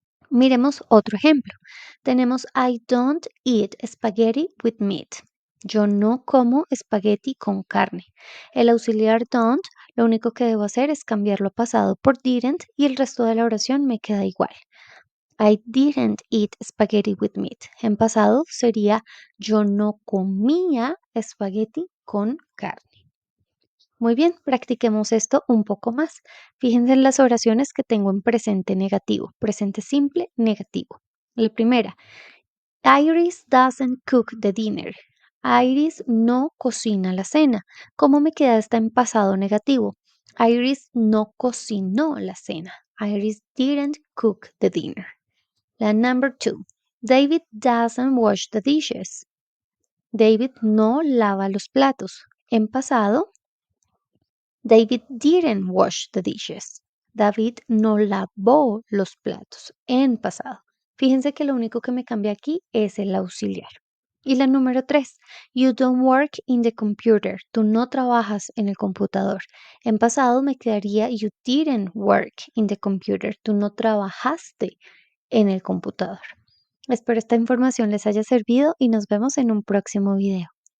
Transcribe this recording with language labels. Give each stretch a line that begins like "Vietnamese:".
Spanish: Miremos otro ejemplo. Tenemos
English: I don't eat spaghetti with meat.
Spanish: Yo no como espagueti con carne. El auxiliar don't Lo único que debo hacer es cambiarlo a pasado por didn't y el resto de la oración me queda igual.
English: I didn't eat spaghetti with meat.
Spanish: En pasado sería yo no comía espagueti con carne. Muy bien, practiquemos esto un poco más. Fíjense en las oraciones que tengo en presente negativo, presente simple negativo. La primera,
English: Iris doesn't cook the dinner.
Spanish: Iris no cocina la cena. ¿Cómo me queda esta en pasado negativo? Iris no cocinó la cena.
English: Iris didn't cook the dinner. La number two. David doesn't wash the dishes.
Spanish: David no lava los platos. En pasado,
English: David didn't wash the dishes.
Spanish: David no lavó los platos. En pasado. Fíjense que lo único que me cambia aquí es el auxiliar. Y la número tres.
English: You don't work in the computer.
Spanish: Tú no trabajas en el computador. En pasado me quedaría
English: you didn't work in the computer.
Spanish: Tú no trabajaste en el computador. Espero esta información les haya servido y nos vemos en un próximo video.